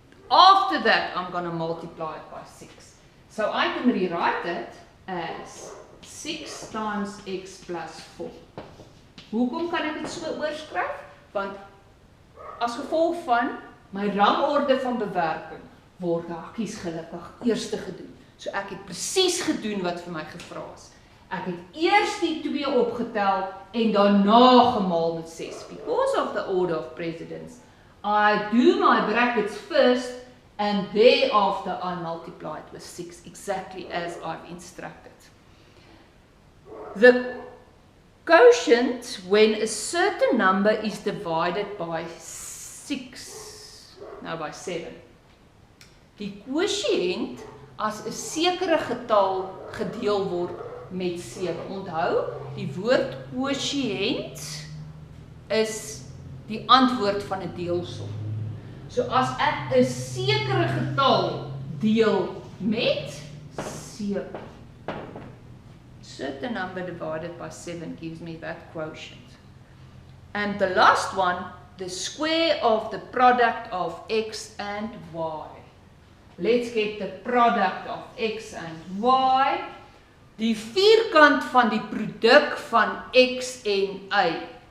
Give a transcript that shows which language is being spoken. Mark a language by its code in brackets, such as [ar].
[en] After that, I'm going to multiply it by 6. So I can rewrite it as 6 times x plus 4. [af] Hoekom kan ek dit so oorskryf? Want as gevolg van my rangorde van bewerking word hakkies gelukkig eers gedoen. So ek het presies gedoen wat vir my gevra is. Ek het eers die 2 opgetel en daarna gemaal met 6. [en] Because of the order of precedence, I do my brackets first and thereafter I multiply it with 6, exactly as I've instructed. The quotient when a certain number is divided by 6, [af] nou by 7. Die quotient as 'n sekere getal gedeel word met 7. Onthou, die woord quotient is die antwoord van 'n deelsom. So as ek 'n sekere getal deel met 7. [en] Certain number divided by 7 gives me that quotient. And the last one, the square of the product of x and y. Let's get the product of x and y. [af] Die vierkant van die produk van x en y.